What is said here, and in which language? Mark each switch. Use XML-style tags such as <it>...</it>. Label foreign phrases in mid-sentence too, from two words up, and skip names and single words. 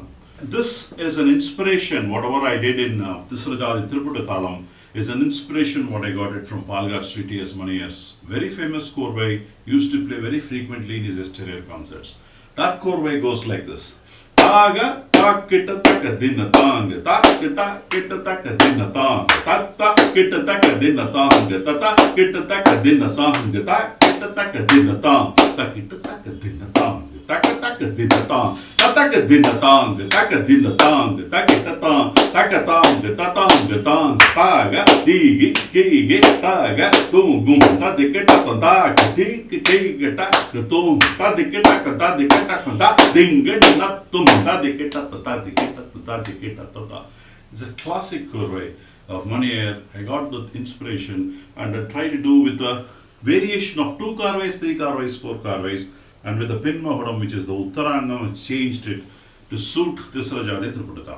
<en>This is an inspiration, whatever I did in Tisra, Jathi, Triputa, Thalam, is an inspiration what I got it from Palghat Sri T.S. Maniyar's very famous korvai, used to play very frequently in his exterior concerts. That korvai goes like this. Taga, takita taka dinna tang, takita kita taka dinna tang, tata kita taka dinna tang, tata kita taka dinna tang, takita taka dinna tang, takita taka dinna tang, taka dinna tang, taka dinna tang, taka dinna tang, takita tang, taka tang, tatang, tang, taga, digi, kigi, taga, tungum, tadikita tang, tiki, kigi, taka, tung, tadikita taka, dinga, natum. It's a classic korvai. of Manier, I got the inspiration and I tried to do with a variation of 2 korvais, 3 korvais, 4 korvais, and with the pin mahodam, which is the Uttarangam, I changed it to suit Tisra Jathi Triputa Thalam.</en>